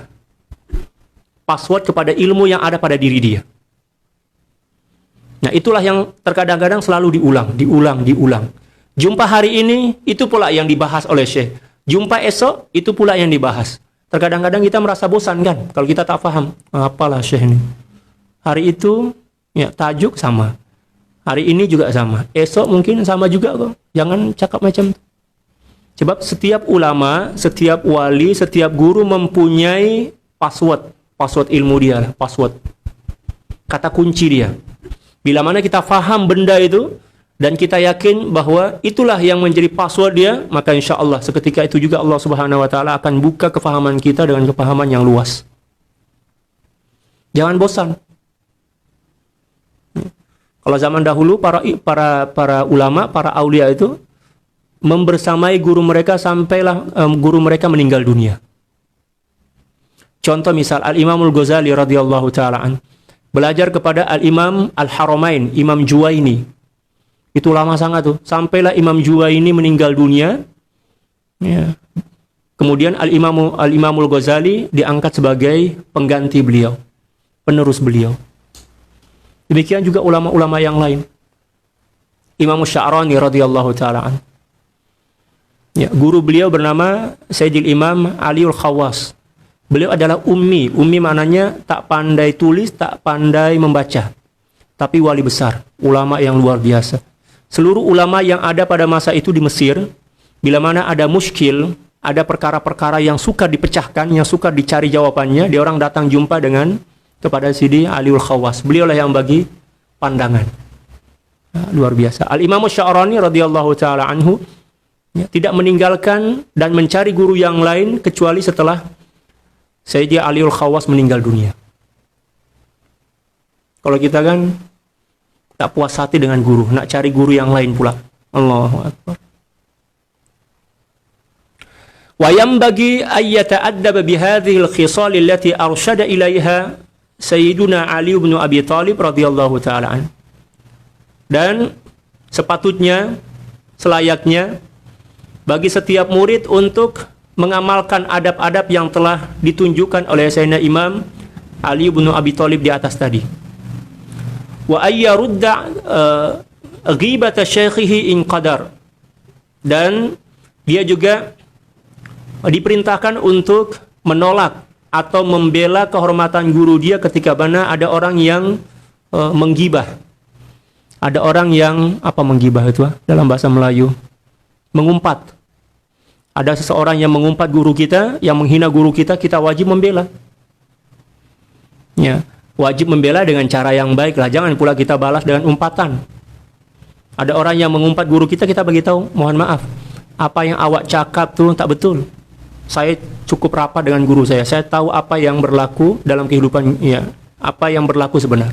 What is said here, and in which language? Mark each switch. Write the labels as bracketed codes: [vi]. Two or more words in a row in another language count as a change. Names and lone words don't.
[ms] Password kepada ilmu yang ada pada diri dia. Nah, itulah yang terkadang-kadang selalu diulang. Jumpa hari ini, itu pula yang dibahas oleh syekh. Jumpa esok, itu pula yang dibahas. Terkadang-kadang kita merasa bosan kan, kalau kita tak faham. Apalah syekh ini. Hari itu, tajuk sama. Hari ini juga sama. Esok mungkin sama juga kok. Jangan cakap macam itu. Sebab setiap ulama, setiap wali, setiap guru mempunyai password. Password ilmu dia, password. Kata kunci dia. Bila mana kita faham benda itu, dan kita yakin bahwa itulah yang menjadi password dia, maka [ar] إن شاء الله [ms] seketika itu juga Allah [ar] سبحانه وتعالى [ms] akan buka kefahaman kita dengan kefahaman yang luas. Jangan bosan. Kalau zaman dahulu para ulama, para aulia itu membersamai guru mereka sampailah guru mereka meninggal dunia. Contoh misal Al-Imamul Ghazali [ar] رضي الله تعالى عن [ms] belajar kepada Al-Imam Al-Haramain, Imam Juwaini. Itu lama sangat tuh, sampailah Imam Juwaini meninggal dunia. Ya. Kemudian Al-Imamul Ghazali diangkat sebagai pengganti beliau, penerus beliau. Demikian juga ulama-ulama yang lain. Imam Sya'rani [ar] رضي الله تعالى عن. [ms] Ya, guru beliau bernama Sayyidil Imam Aliul Khawas. Beliau adalah ummi. Ummi maknanya tak pandai tulis, tak pandai membaca. Tapi wali besar, ulama yang luar biasa. Seluruh ulama yang ada pada masa itu di Mesir, bila mana ada muskil, ada perkara-perkara yang suka dipecahkan, yang suka dicari jawabannya, dia orang datang jumpa kepada Sidi Aliul Khawas. Beliaulah yang bagi pandangan. Nah, luar biasa. Al-Imam Sya'rani [ar] رضي الله تعالى عنه [ms] tidak meninggalkan dan mencari guru yang lain kecuali setelah Sayyidi Aliul Khawas meninggal dunia. Kalau kita kan tak puas hati dengan guru, nak cari guru yang lain pula. [ar] الله أكبر. وينبغي أن يتأدب بهذه الخصال التي أرشد إليها سيدنا علي بن أبي طالب رضي الله تعالى عن. [ms] Dan sepatutnya, selayaknya bagi setiap murid untuk mengamalkan adab-adab yang telah ditunjukkan oleh Sayyidina Imam Ali bin Abi Thalib di atas tadi. [ar] وأن يرد غيبة شيخه إن قدر. [ms] Dan dia juga diperintahkan untuk menolak atau membela kehormatan guru dia ketika mana ada orang yang menggibah. Ada orang yang menggibah itu dalam bahasa Melayu? Mengumpat. Ada seseorang yang mengumpat guru kita, yang menghina guru kita, kita wajib membela. Ya, wajib membela dengan cara yang baik lah. Jangan pula kita balas dengan umpatan. Ada orang yang mengumpat guru kita, kita beritahu, mohon maaf, apa yang awak cakap tuh tak betul. Saya cukup rapat dengan guru saya. Saya tahu apa yang berlaku dalam kehidupan, ya, apa yang berlaku sebenarnya.